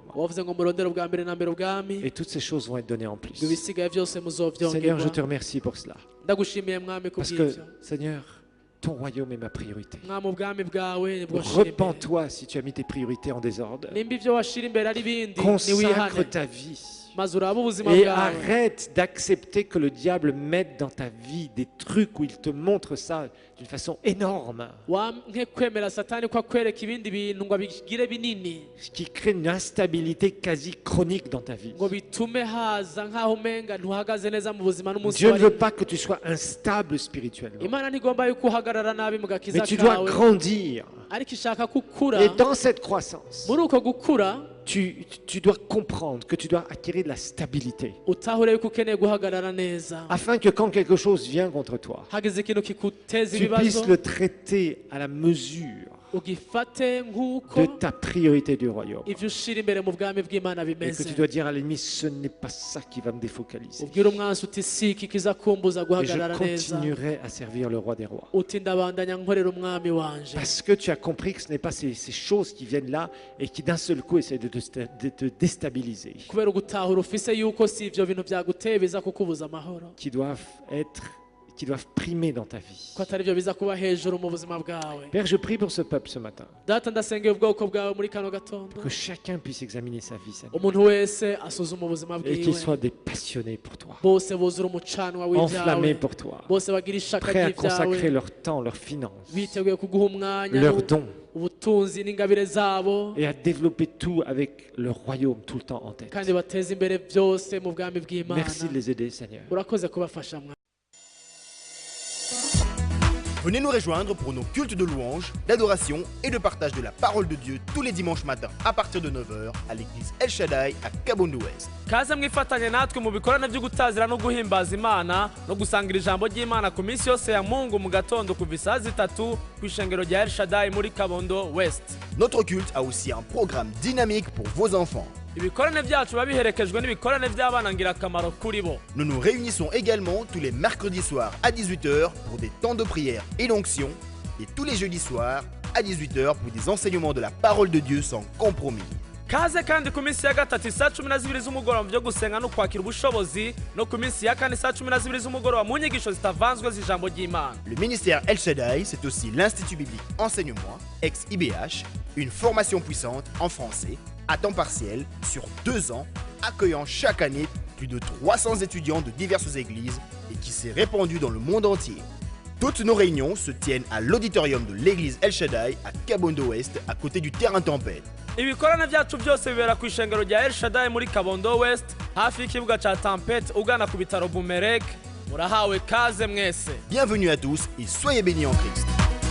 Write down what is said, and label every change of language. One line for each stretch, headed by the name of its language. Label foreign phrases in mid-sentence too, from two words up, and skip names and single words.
Rundi: Wavuze ngo murondere ubwa mbere na mbere ubwami.
French: Et toutes ces choses vont être données en plus.
Rundi: Ibisigaye byose
French: Seigneur, je te
Rundi: muzovyongerwa.
French: remercie pour cela.
Rundi: Ndagushimiye Mwami
French: Parce
Rundi: kubw'ivyo.
French: que, Seigneur, ton royaume est ma priorité.
Rundi: Mwami ubwami bwawe nibwo nshira imbere.
French: Repens-toi si tu as mis tes priorités en désordre.
Rundi: Nimba ivyo washira imbere ari bindi
French: Consacre
Rundi: niwihane.
French: ta vie.
Rundi: Maze urabe ubuzima
French: Et
Rundi: bwawe.
French: arrête d'accepter que le diable mette dans ta vie des trucs où il te montre ça d'une façon énorme,
Rundi: Wanke kwemera Satani ko akwereka ibindi bintu ngo abigire binini,
French: ce qui crée une instabilité quasi chronique dans ta vie.
Rundi: ngo bitume haza nk'aho umenga ntuhagaze neza mu buzima n'umunsi
French: Dieu ne
Rundi: wa
French: veut
Rundi: rimwe.
French: pas que tu sois instable spirituellement,
Rundi: Imana ntigomba yuko uhagarara nabi mu gakiza
French: mais tu dois
Rundi: kawe,
French: grandir.
Rundi: ariko ishaka ko ukura.
French: Et dans cette croissance,
Rundi: Muri uko gukura
French: tu dois comprendre que tu dois acquérir de la stabilité,
Rundi: utahure yuko ukeneye guhagarara neza,
French: afin que quand quelque chose vient contre toi,
Rundi: hageze ikintu kikuteza
French: tu
Rundi: ibibazo
French: puisses le traiter à la mesure
Rundi: ugifate nk'uko
French: de ta priorité du royaume.
Rundi: ivyo ushira imbere mu bwami bw'Imana
French: Et que
Rundi: bimeze.
French: tu dois dire à l'ennemi, ce n'est pas ça qui va me défocaliser.
Rundi: Ubwira umwansi uti si iki kizakumbuza
French: Et je
Rundi: guhagarara neza,
French: continuerai à servir le roi des rois.
Rundi: uti ndabandanya nkorera umwami wanje.
French: Parce que tu as compris que ce n'est pas ces choses qui viennent là et qui d'un seul coup essaient de te déstabiliser,
Rundi: Kubera ugutahura ufise yuko si ivyo bintu byaguteye biza kukubuza amahoro,
French: qui doivent primer dans ta vie.
Rundi: ko atari byo biza kuba hejuru mu buzima bwawe.
French: Père, je prie pour ce peuple ce matin,
Rundi: Data, ndasengera ubwoko bwawe muri kano gatondo,
French: pour que chacun puisse examiner sa vie, Seigneur,
Rundi: umuntu wese asuzuma ubuzima
French: et
Rundi: bwiwe,
French: qu'ils soient des passionnés pour toi,
Rundi: bose buzura umucanwa
French: enflammés
Rundi: w'ibyawe,
French: pour toi,
Rundi: bose bagira ishaka
French: prêts à consacrer
Rundi: ry'ibyawe,
French: leur temps, leurs finances,
Rundi: biteguye kuguha umwanya
French: leurs dons,
Rundi: ubutunzi n'ingabire zabo,
French: et à développer tout avec le royaume tout le temps en tête.
Rundi: kandi bateze imbere byose mu bwami bw'Imana.
French: Merci de les aider, Seigneur.
Rundi: Urakoze kubafasha mwa.
French: Venez nous rejoindre pour nos cultes de louange, d'adoration et de partage de la parole de Dieu tous les dimanches matins à partir de 9h à l'église El Shaddai à Kabondo Ouest.
Rundi: Kaze mwifatanye natwe mu bikorane byo gutazira no guhimbaza Imana no gusangira ijambo ry'Imana ku minsi yose ya Mungu mu gatondo kuva isaha 3 ku ishengero rya El Shaddai muri Kabondo West.
French: Notre culte a aussi un programme dynamique pour vos enfants.
Rundi: Ibikorane byacu biba biherekejwe n'ibikorane by'abana ngirakamaro kuri bo.
French: Nous nous réunissons également tous les mercredis soirs à 18h pour des temps de prière et d'onction et tous les jeudis soirs à 18h pour des enseignements de la parole de Dieu sans compromis.
Rundi: Kaze kandi ku minsi ya gatatu saa 12 z'umugoroba mu byo gusenga no kwakira ubushobozi, no ku minsi ya kane saa 12 z'umugoroba mu nyigisho zitavanzwe z'ijambo ry'Imana.
French: Le ministère El Shaddai, c'est aussi l'Institut biblique Enseignement, ex-IBH, une formation puissante en français, à temps partiel, sur 2 ans, accueillant chaque année plus de 300 étudiants de diverses églises et qui s'est répandu dans le monde entier. Toutes nos réunions se tiennent à l'auditorium de l'église El Shaddai à Kabondo Ouest, à côté du terrain Tempête.
Rundi: Ibikorane byacu byose bibera ku ishengero rya El Shaddai muri Kabondo West, hafi y'ikibuga ca Tempête ugana ku bitaro Bumerek. Murahawe kaze mwese.
French: Bienvenue à tous et soyez bénis en Christ.